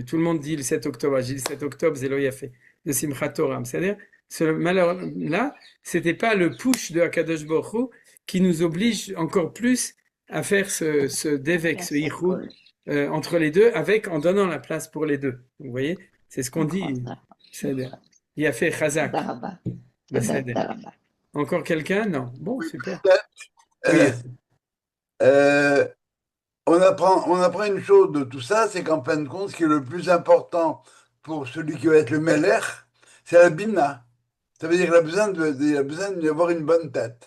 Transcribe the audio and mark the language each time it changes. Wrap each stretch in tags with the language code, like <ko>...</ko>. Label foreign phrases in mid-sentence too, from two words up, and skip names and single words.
<fr>Tout le monde dit le 7 octobre. J'ai dit le 7 octobre,</fr> <he>זה לא יפה,</he> <fr>de Simchat Torah. C'est-à-dire, ce malheur-là, c'était pas le push de</fr> <he>הקדוש ברוך הוא</he> <fr>qui nous oblige encore plus à faire ce dévec, ce yichud entre les deux, en donnant la place pour les deux. Vous voyez? C'est ce qu'on dit.</fr> <he>בסדר. יפה, חזק. תודה רבה. בסדר. תודה רבה.</he> <fr>Encore quelqu'un? Non. Bon, super. Euh, Oui. euh, on apprend une chose de tout ça, c'est qu'en fin de compte, ce qui est le plus important pour celui qui va être le Melech, c'est la Bina. Ça veut dire qu'il a besoin il a besoin d'avoir une bonne tête.</fr>